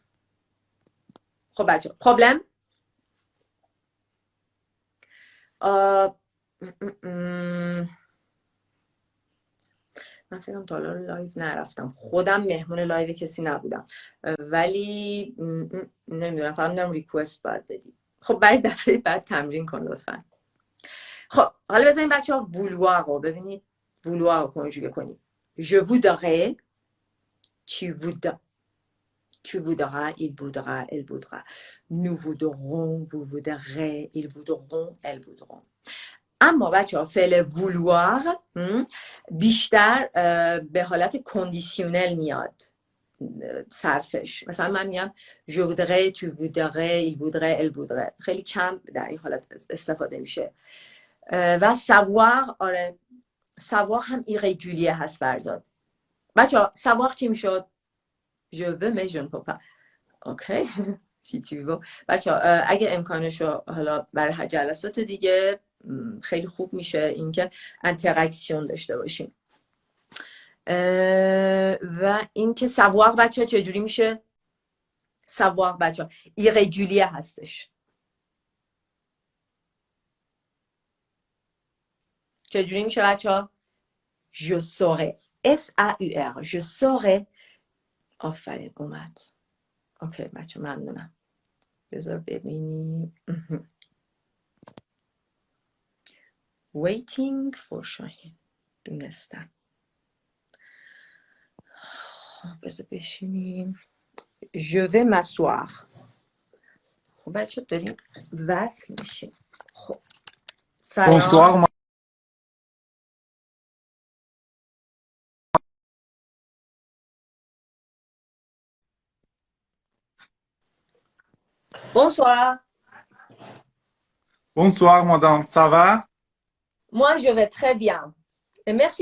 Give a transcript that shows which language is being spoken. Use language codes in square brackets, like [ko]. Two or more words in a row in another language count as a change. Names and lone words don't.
[fa] خب بچه پرابلم من فکرم تا الان لایو نرفتم خودم مهمون لایو کسی نبودم ولی نمیدونم فقط میدونم ریکوست باید بدی. خب برای دفعه بعد تمرین کن لطفا. خب حالا بزنیم بچه ها vouloir رو ببینید vouloir رو کنجوگه کنید. [fr] je voudrais tu voudras il voudra elle voudra nous voudrons vous voudrez ils voudront elles voudront. [fa] اما بچه ها فعل vouloir بیشتر به حالت کندیسیونل میاد صرفش. مثلا من میگم [fr] je voudrais tu voudrais il voudrait elle voudrait [fa] خیلی کم در این حالت استفاده میشه. و savoir آره savoir هم irrégulier هست فرزاد. بچه ها savoir چی میشد؟ [fr] je veux mais je ne peux pas. اوکی si tu veux. [fa] بچه ها اگه امکانشو حالا برای جلسات دیگه خیلی خوب میشه اینکه انتراکسیون داشته باشیم. و اینکه savoir بچه ها چجوری میشه؟ savoir بچه ها irrégulier هستش. چجوری میشه بچه ها؟ [fr] je saurais S-A-U-R je saurais. [fa] آفرین اومد. اوکی بچه ممنونم. بذار ببینیم. [en] waiting for شاهین دونستم. [fa] خب بذار بشینیم. [fr] je vais m'asseoir. [fa] خب بچه داریم وصل میشیم. خب سلام. [fr] Bonsoir. Bonsoir, madame. Ça va? Moi, je vais très bien.